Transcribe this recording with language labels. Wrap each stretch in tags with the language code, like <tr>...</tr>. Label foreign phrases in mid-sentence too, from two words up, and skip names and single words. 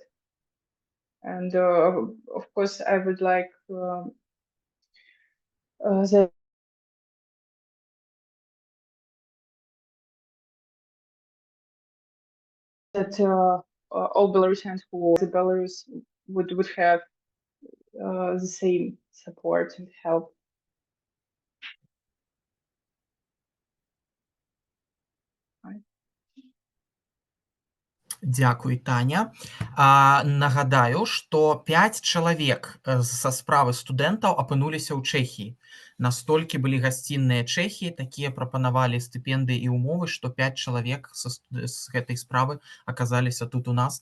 <en>And of course, I would like that all Belarusians who are in Belarus would have the same support and help.</en> <be>Дзякуй, Таня. Нагадаю, што 5 чалавек са справы студэнтаў апынуліся ў Чэхіі. Настолькі былі гасцінныя чэхі, такія прапанавалі стыпендыі і ўмовы, што 5 чалавек з гэтай справы аказаліся тут у нас.</be>